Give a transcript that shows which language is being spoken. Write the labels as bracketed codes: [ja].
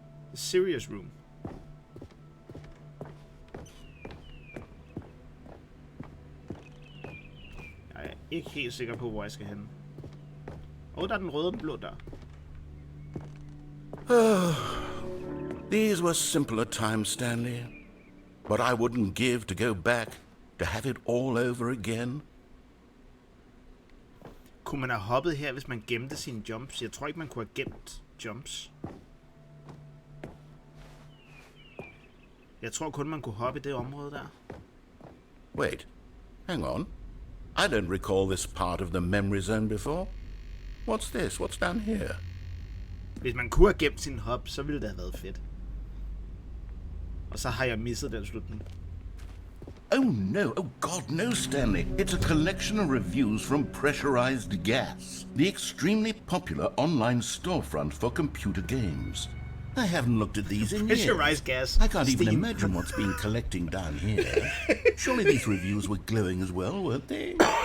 [en] The serious room. [da] Jeg er ikke helt sikker på, hvor jeg skal hen. Der er den røde og den blå dør. [en] These were simpler times, Stanley. But I wouldn't give to go back, to have it all over again. [da] Kunne man have hoppet her, hvis man gemte sine jumps? Jeg tror ikke, man kunne have gemt jumps. Jeg tror kun, man kunne hoppe i det område der. [en] Wait, hang on. I don't recall this part of the memory zone before. What's this? What's down here? [da] Hvis man kunne have gemt sin hop, så ville det have været fedt. Og så har jeg misset den slutning. [en] Oh no, oh god no, Stanley. It's a collection of reviews from Pressurized Gas, the extremely popular online storefront for computer games. I haven't looked at these in years. Pressurized Gas. I can't even Steam. imagine what's been collecting down here. Surely these reviews were glowing as well, weren't they?